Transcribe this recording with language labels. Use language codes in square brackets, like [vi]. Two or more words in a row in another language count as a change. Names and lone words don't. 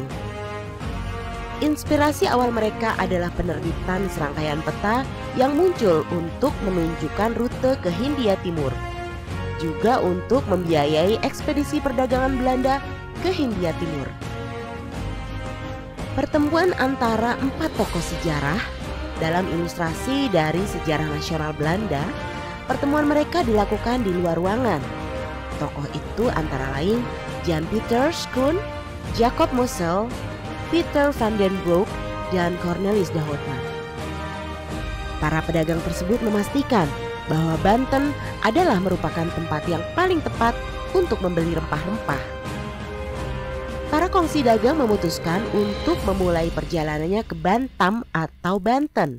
[id] Inspirasi awal mereka adalah penerbitan serangkaian peta yang muncul untuk menunjukkan rute ke Hindia Timur, juga untuk membiayai ekspedisi perdagangan Belanda ke Hindia Timur. Pertemuan antara 4 tokoh sejarah dalam ilustrasi dari sejarah nasional Belanda, pertemuan mereka dilakukan di luar ruangan. Tokoh itu antara lain Jan Pieter Schoon, Jacob Mossel, Pieter van den Broek, dan Cornelis de Houtman. Para pedagang tersebut memastikan bahwa Banten adalah merupakan tempat yang paling tepat untuk membeli rempah-rempah. Para kongsi dagang memutuskan untuk memulai perjalanannya ke Bantam atau Banten.